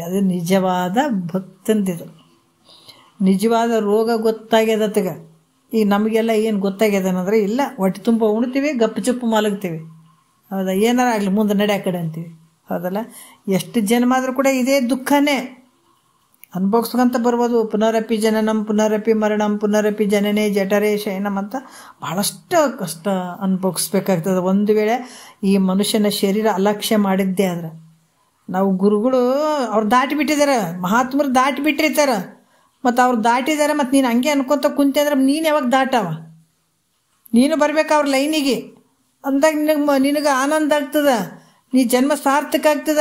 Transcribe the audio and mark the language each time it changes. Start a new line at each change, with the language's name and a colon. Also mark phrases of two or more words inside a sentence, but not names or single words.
Kannada: ಅದು ನಿಜವಾದ ಭಕ್ತಂದಿದು, ನಿಜವಾದ ರೋಗ ಗೊತ್ತಾಗ್ಯದತ್ತಗ. ಈಗ ನಮಗೆಲ್ಲ ಏನು ಗೊತ್ತಾಗ್ಯದನಂದ್ರೆ, ಇಲ್ಲ ಹೊಟ್ಟೆ ತುಂಬ ಉಣ್ತೀವಿ, ಗಪ್ಪು ಚುಪ್ಪು ಮಲಗ್ತೀವಿ, ಹೌದಾ, ಏನಾರ ಆಗಲಿ ಮುಂದೆ ನಡೆ ಆ ಕಡೆ ಅಂತೀವಿ, ಹೌದಲ್ಲ. ಎಷ್ಟು ಜನ್ಮ ಆದರೂ ಕೂಡ ಇದೇ ದುಃಖನೇ ಅನುಭವಿಸ್ಕೊಂತ ಬರ್ಬೋದು.
Sanskrit: ಪುನರಪಿ ಜನನಂ ಪುನರಪಿ ಮರಣಂ ಪುನರಪಿ ಜನನೇ ಜಠರೇ ಶಯನಂ
Kannada: ಅಂತ ಭಾಳಷ್ಟು ಕಷ್ಟ ಅನುಭವಿಸ್ಬೇಕಾಗ್ತದೆ. ಒಂದು ವೇಳೆ ಈ ಮನುಷ್ಯನ ಶರೀರ ಅಲಕ್ಷ್ಯ ಮಾಡಿದ್ದೇ ಆದ್ರೆ. ನಾವು ಗುರುಗಳು ಅವ್ರು ದಾಟಿ ಬಿಟ್ಟಿದ್ದಾರೆ, ಮಹಾತ್ಮರು ದಾಟಿ ಬಿಟ್ಟಿರ್ತಾರೆ, ಮತ್ತು ಅವ್ರು ದಾಟಿದ್ದಾರೆ. ಮತ್ತು ನೀನು ಹಂಗೆ ಅನ್ಕೊತ ಕುಂತೆ ಅಂದ್ರೆ ನೀನು ಯಾವಾಗ ದಾಟವ? ನೀನು ಬರ್ಬೇಕು ಅವ್ರ ಲೈನಿಗೆ ಅಂದಾಗ ನಿನಗೆ ಆನಂದ ಆಗ್ತದೆ, ನೀ ಜನ್ಮ ಸಾರ್ಥಕ ಆಗ್ತದೆ.